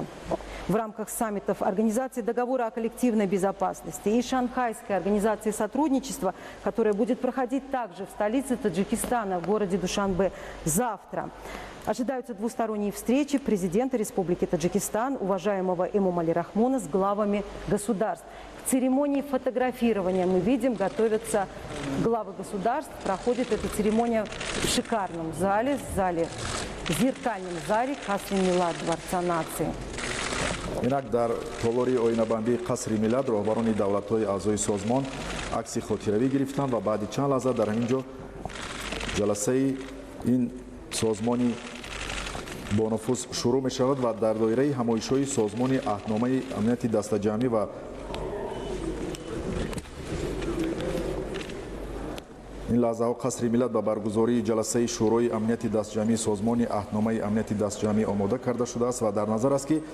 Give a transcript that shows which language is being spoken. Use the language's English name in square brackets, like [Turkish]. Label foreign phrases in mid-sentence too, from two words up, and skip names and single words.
[Russian] В рамках саммитов Организации договора о коллективной безопасности и Шанхайской организации сотрудничества, которая будет проходить также в столице Таджикистана, в городе Душанбе, завтра, ожидаются двусторонние встречи президента Республики Таджикистан, уважаемого Эмомали Рахмона, с главами государств. К церемонии фотографирования мы видим, готовятся главы государств. Проходит эта церемония в шикарном зале, зеркальном зале Касри Милат, Дворца нации. [Tajik] инак дар толори оинабандии қасри миллат роҳбарони давлатҳои аъзои созмон акси хотиравӣ гирифтанд ва баъди чанд лаҳза дар ҳамин ҷо ҷаласаи ин созмони бонуфуз шурӯъ мешавад ва дар доираи ҳамоишҳои созмони аҳдномаи амнияти дастаҷамъӣ ва ин лаҳзаҳо қасри миллат ба баргузории ҷаласаи шӯрои амнияти дастҷамъии созмони аҳдномаи амнияти дастҷамъӣ омода карда шудааст ва дар назар аст, ки